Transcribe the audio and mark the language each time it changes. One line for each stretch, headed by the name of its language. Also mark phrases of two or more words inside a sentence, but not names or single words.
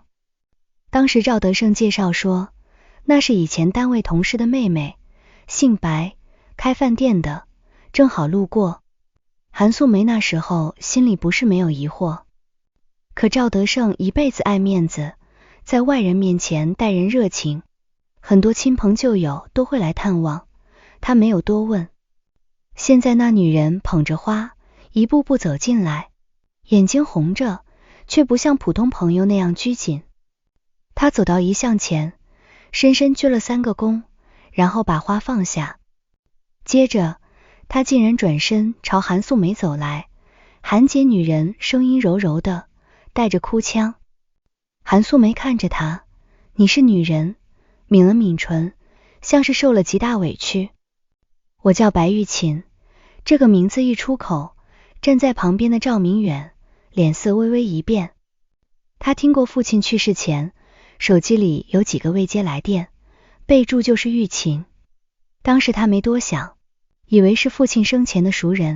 Chinese: 當時趙德勝介紹說，那是以前單位同事的妹妹，姓白，開飯店的，正好路過。韓素梅那時候心裡不是沒有疑惑，可趙德勝一輩子愛面子，在外人面前待人熱情，很多親朋舊友都會來探望，他沒有多問。現在那女人捧着花，一步步走進來，眼睛紅着，卻不像普通朋友那樣拘謹。她走到遺像前，深深鞠了3個躬，然後把花放下。接着，她竟然轉身朝韓素梅走來，韓姐女人聲音柔柔的，帶着哭腔。韓素梅看着她，你是女人，抿了抿唇，像是受了極大委屈。我叫白玉琴。這個名字一出口，站在旁邊的趙明遠臉色微微一變。他聽過父親去世前，手機裡有幾個未接來電，備註就是玉琴。當時他沒多想，以為是父親生前的熟人。